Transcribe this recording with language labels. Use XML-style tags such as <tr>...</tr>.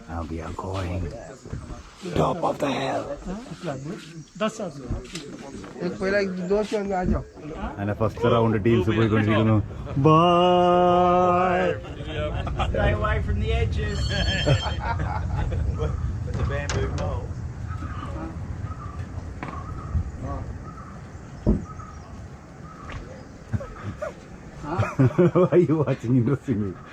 <en>We are going top of the hill. That's us.</en> <ml>അങ്ങനെ first round teams പോയിക്കൊണ്ടിരിക്കുന്നു. By.</ml> <en>Stay away from the edges. It's a bamboo pole. Why are you watching interesting me?</en>